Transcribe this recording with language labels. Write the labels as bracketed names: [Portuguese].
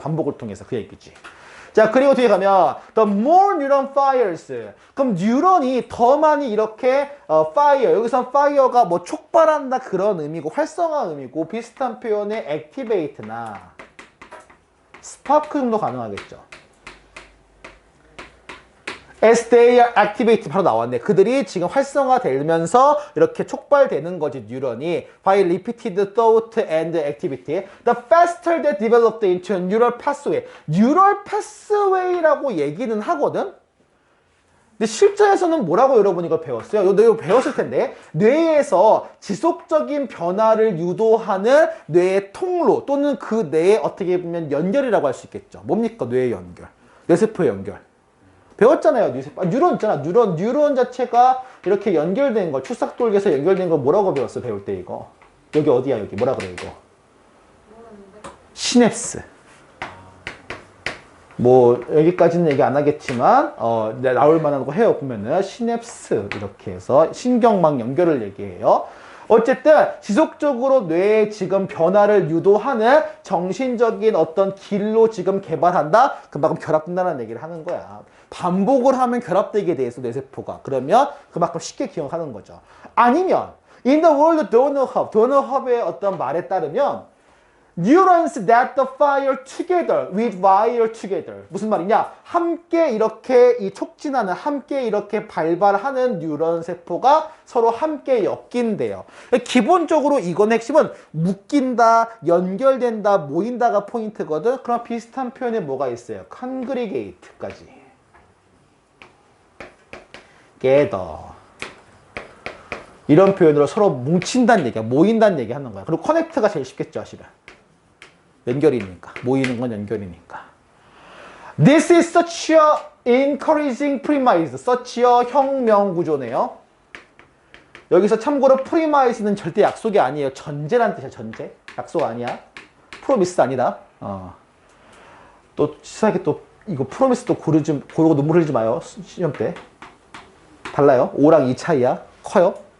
[Korean] 반복을 통해서 그 얘기지. 자, 그리고 뒤에 가면 [English] the more neuron fires. [Korean] 그럼 뉴런이 더 많이 이렇게 fire. 여기서 fire가 뭐 촉발한다 그런 의미고 활성화 의미고 비슷한 표현의 activate나 스파크 정도 가능하겠죠. [English] As they are activate [Korean] 바로 나왔네. 그들이 지금 활성화되면서 이렇게 촉발되는 거지, 뉴런이. [English] By repeated thought and activity. The faster they developed into a neural pathway. [Korean] neural pathway라고 얘기는 하거든? 근데 실전에서는 뭐라고 여러분이 이걸 배웠어요? 이거 배웠을 텐데. 뇌에서 지속적인 변화를 유도하는 뇌의 통로 또는 그 뇌의 어떻게 보면 연결이라고 할 수 있겠죠. 뭡니까? 뇌의 연결. 뇌세포의 연결. 배웠잖아요. 뉴런 있잖아. 뉴런 자체가 이렇게 연결된 거, 출삭돌기에서 연결된 거 뭐라고 배웠어? 배울 때 이거. 여기 어디야? 여기 뭐라 그래 이거? 시냅스. 뭐 여기까지는 얘기 안 하겠지만 나올 만한 거 해요. 보면은 시냅스 이렇게 해서 신경망 연결을 얘기해요. 어쨌든 지속적으로 뇌에 지금 변화를 유도하는 정신적인 어떤 길로 지금 개발한다? 그만큼 결합된다는 얘기를 하는 거야. 반복을 하면 결합되게 돼 있어, 뇌세포가. 그러면 그만큼 쉽게 기억하는 거죠. 아니면 [English] in the world 도너 헙의 [Korean] 어떤 말에 따르면 [English] neurons that fire together with wire together. [Korean] 무슨 말이냐? 함께 이렇게 이 촉진하는, 함께 이렇게 발발하는 뉴런 세포가 서로 함께 엮인대요. 기본적으로 이건 핵심은 묶인다, 연결된다, 모인다가 포인트거든. 그럼 비슷한 표현에 뭐가 있어요? congregate까지. [English] gather. [Korean] 이런 표현으로 서로 뭉친다는 얘기야. 모인다는 얘기 하는 거야. 그리고 connect가 제일 쉽겠죠, 사실은. 연결이니까. 모이는 건 연결이니까. [English] This is such a encouraging premise. such a [Korean] 혁명 구조네요. 여기서 참고로 프리마이스는 절대 약속이 아니에요. 전제란 뜻이야. 전제. 약속 아니야. 프로미스 아니다. 또 치사하게 또 이거 프로미스 또 고르고 눈물 흘리지 마요. 시험 때. 달라요. 5랑 2 차이야. 커요.